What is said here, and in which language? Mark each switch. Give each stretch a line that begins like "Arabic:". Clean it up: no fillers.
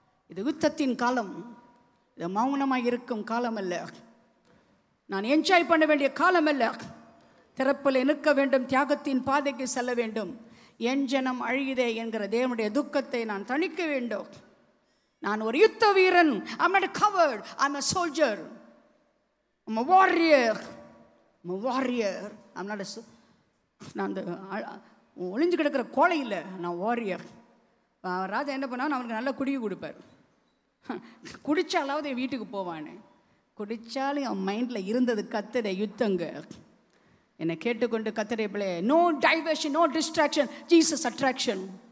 Tamil: இது யுத்தத்தின் காலம், இது மௌனமாக இருக்கும் காலம் அல்ல, நான் என்ஜாய் பண்ண வேண்டிய காலம் அல்ல. திறப்பில் நிற்க வேண்டும், தியாகத்தின் பாதைக்கு செல்ல வேண்டும். என் ஜனம் அழியுதே என்கிற தேவனுடைய துக்கத்தை நான் தணிக்க வேண்டும். நான் ஒரு யுத்த வீரன்.
English: I'm not a coward, I'm a soldier, I'm a warrior, I'm a warrior. I'm not a
Tamil: நான் அந்த ஒளிஞ்சு கிடக்கிற கோலை இல்லை, நான் வாரியர். ராஜா என்ன பண்ணாலும் அவனுக்கு நல்லா குடிக்க கொடுப்பார். குடித்தாலாவது என் வீட்டுக்கு போவானே, குடித்தாலும் என் மைண்டில் இருந்தது கர்த்தருடைய யுத்தங்க. என்னை கேட்டுக்கொண்டு கர்த்தருடைய பிள்ளை,
English: No diversion, no distraction, Jesus attraction.